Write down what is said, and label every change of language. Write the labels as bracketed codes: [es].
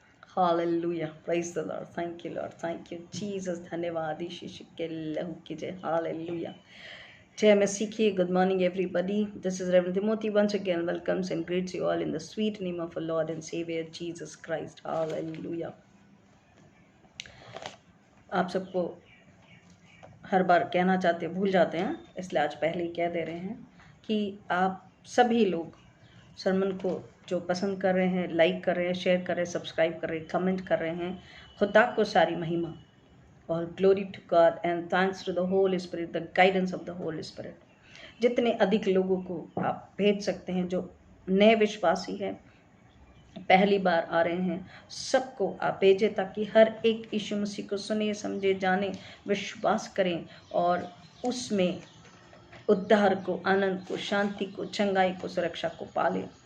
[en] hallelujah, praise the lord, thank you lord, thank you Jesus, [hi] धन्यवाद यीशु के लहू की जय, [en] Hallelujah. [hi] जय मसीह की। [en] Good morning everybody, this is reverend Timothy once again welcomes and greets you all in the sweet name of our Lord and Savior Jesus Christ, hallelujah. [hi] आप सबको हर बार कहना चाहते हैं, भूल जाते हैं, इसलिए आज पहले ही कह दे रहे हैं कि आप सभी लोग सरमन को जो पसंद कर रहे हैं, लाइक कर रहे हैं, शेयर कर रहे हैं, सब्सक्राइब कर रहे हैं, कमेंट कर रहे हैं, खुदा को सारी महिमा। [en] All glory to God and thanks to the Holy Spirit, the guidance of the Holy Spirit. [hi] जितने अधिक लोगों को आप भेज सकते हैं जो नए विश्वासी हैं, पहली बार आ रहे हैं, सबको आप भेजें ताकि हर एक यीशु मसीह को सुने, समझे, जाने, विश्वास करें और उसमें उद्धार को, आनंद को, शांति को, चंगाई को, सुरक्षा को पाले।